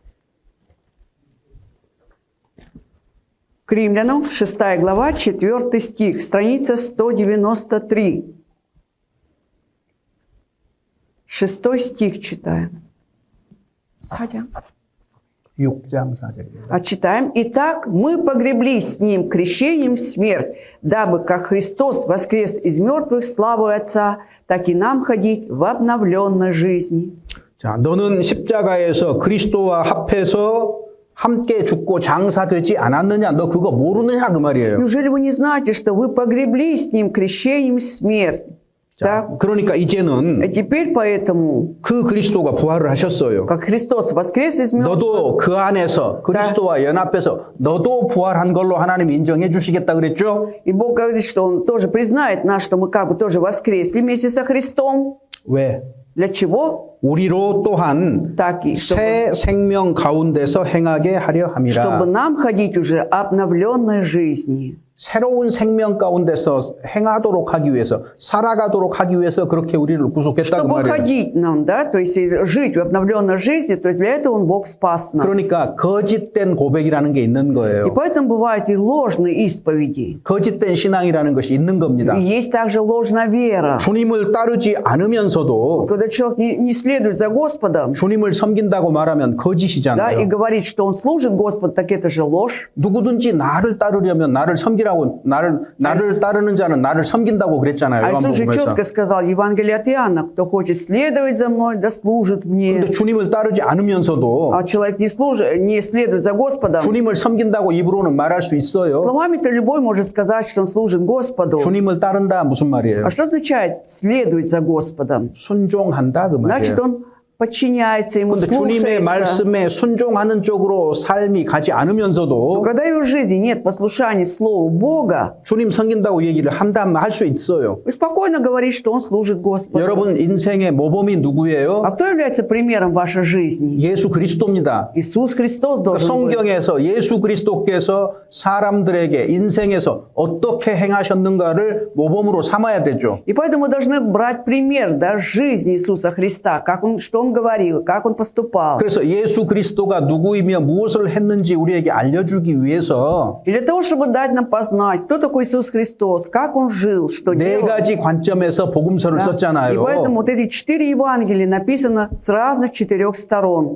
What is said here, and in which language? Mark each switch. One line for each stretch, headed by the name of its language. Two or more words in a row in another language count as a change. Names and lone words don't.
Russian: К Римлянам 6 глава, 4 стих, страница 193. 6 стих читаем. Садя.
Korean: 6장 4절입니다.
Russian: А читаем. «Итак, мы погреблись с Ним крещением в смерть, дабы, как Христос воскрес из мертвых славой Отца, так и нам ходить в обновленной жизни».
Korean: 자, 너는 십자가에서 그리스도와 합해서 함께 죽고 장사되지 않았느냐? 너 그거 모르느냐? 그 말이에요.
Russian: Неужели вы не знаете, что вы погреблись с Ним крещением в смерть?
Korean: 자,
Russian: Так?
Korean: 그러니까
Russian: А
Korean: 이제는
Russian: теперь поэтому,
Korean: 그 그리스도가 부활을 하셨어요.
Russian: как Христос воскрес из мертвых,
Korean: 너도 그 안에서 그리스도와 연합해서 너도 부활한 걸로 하나님 인정해 주시겠다 그랬죠?
Russian: и Бог говорит, что Он тоже признает нас, что мы как бы тоже воскресли вместе со Христом.
Korean: 왜?
Russian: Для чего?
Korean: 우리로 또한
Russian: Так и
Korean: 새 생명 가운데서 행하게 하려
Russian: чтобы
Korean: 함이라.
Russian: нам ходить уже обновленной жизни.
Korean: 새로운 생명 가운데서 행하도록 하기 위해서, 살아가도록 하기 위해서 그렇게 우리를 구속했다 그
Russian: Чтобы
Korean: 말이에요.
Russian: ходить нам, да, то есть жить в обновленной жизни, то есть для этого Он Бог спас нас.
Korean: 그러니까 거짓된 고백이라는 게 있는
Russian: И
Korean: 거예요.
Russian: поэтому бывают и ложные исповеди.
Korean: 거짓된 신앙이라는 것이 있는 겁니다.
Russian: И есть также ложная вера.
Korean: 주님을 따르지 않으면서도
Russian: Когда человек не следует за Господом,
Korean: 주님을 섬긴다고 말하면
Russian: да, и
Korean: 거짓이잖아요.
Russian: говорит, что он служит Господу, так это же ложь.
Korean: 누구든지 나를 따르려면 나를 섬기라고 나를 따르는 자는 나를 섬긴다고 그랬잖아요.
Russian: А Иисус же
Korean: 요한복음에서.
Russian: четко сказал, Евангелие от Иоанна, кто хочет следовать за мной, да служит мне.
Korean: 근데 주님을 따르지 않으면서도
Russian: А человек не следует за Господом.
Korean: 주님을 섬긴다고 입으로는 말할 수 있어요.
Russian: Словами-то любой может сказать, что он служит Господу.
Korean: 주님을 따른다 무슨 말이에요?
Russian: А что означает следовать за Господом?
Korean: 순종한다 그
Russian: Значит,
Korean: 말이에요.
Russian: он подчиняется ему,
Korean: 근데 주님의
Russian: слушается.
Korean: 말씀에 순종하는 쪽으로 삶이 가지
Russian: Но
Korean: 않으면서도
Russian: когда в его жизни нет послушания Слову Бога,
Korean: 주님 섬긴다고 얘기를 한다면 할 수 있어요.
Russian: вы спокойно говорите, что он служит Господу.
Korean: 여러분 인생의 모범이 누구예요?
Russian: А кто является примером вашей жизни?
Korean: 예수 그리스도입니다.
Russian: Иисус Христос
Korean: 그러니까
Russian: должен быть.
Korean: 성경에서 예수 그리스도께서 사람들에게 인생에서 어떻게 행하셨는가를 모범으로 삼아야 되죠.
Russian: И поэтому мы должны брать пример, да, жизни Иисуса Христа, как он, что Он говорил, как Он поступал.
Korean: 그래서 예수 그리스도가 누구이며 무엇을 했는지 우리에게 알려주기 위해서
Russian: И для того, чтобы дать нам познать, кто такой Иисус Христос, как Он жил, что
Korean: 네
Russian: делал.
Korean: 가지 관점에서 복음서를
Russian: Да. И
Korean: 썼잖아요.
Russian: поэтому вот эти 4 Евангелия написано с разных 4 сторон.